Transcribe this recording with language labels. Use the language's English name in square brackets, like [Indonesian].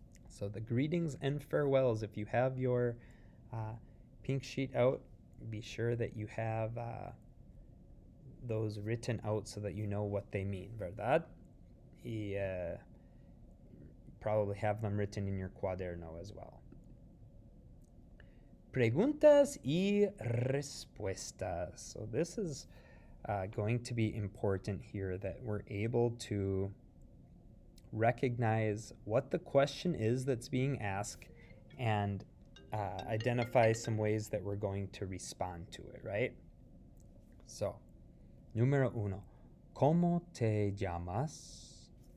[English] So the greetings and farewells, if you have your pink sheet out, be sure that you have those written out so that you know what they mean, ¿verdad? Y probably have them written in your cuaderno as well. [Spanish] Preguntas y respuestas. [English] So this is going to be important here, that we're able to recognize what the question is that's being asked and identify some ways that we're going to respond to it, right? [Spanish] So, número 1. ¿Cómo te llamas?